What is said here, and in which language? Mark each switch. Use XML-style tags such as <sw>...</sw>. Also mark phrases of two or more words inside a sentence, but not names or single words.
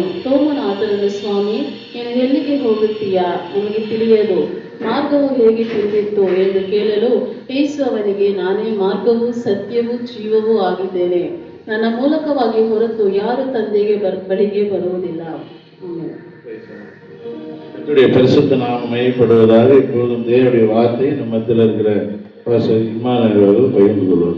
<kn>ತೋಮನು ಆತನನ್ನು, ಸ್ವಾಮಿ, ನೀನು ಎಲ್ಲಿಗೆ ಹೋಗುತ್ತೀಯಾ? ನಮಗೆ ತಿಳಿಯದು. ಮಾರ್ಗವು ಹೇಗೆ ತಿಳಿದಿತ್ತು ಎಂದು ಕೇಳಲು ಯೇಸು ಅವನಿಗೆ, ನಾನೇ ಮಾರ್ಗವೂ ಸತ್ಯವೂ ಜೀವವೂ ಆಗಿದ್ದೇನೆ. ನನ್ನ ಮೂಲಕವಾಗಿ ಹೊರತು ಯಾರು ತಂದೆಗೆ ಬಳಿಗೆ ಬರುವುದಿಲ್ಲ.</kn> <ta>பரிசுத்த நாமம் மையப்படுவதாக. இப்போதும் தேவனுடைய வார்த்தை நம்ம மத்தியில் இருக்கிற இமானுவேல் அவர்கள் பகிர்ந்து கொள்வார்.</ta>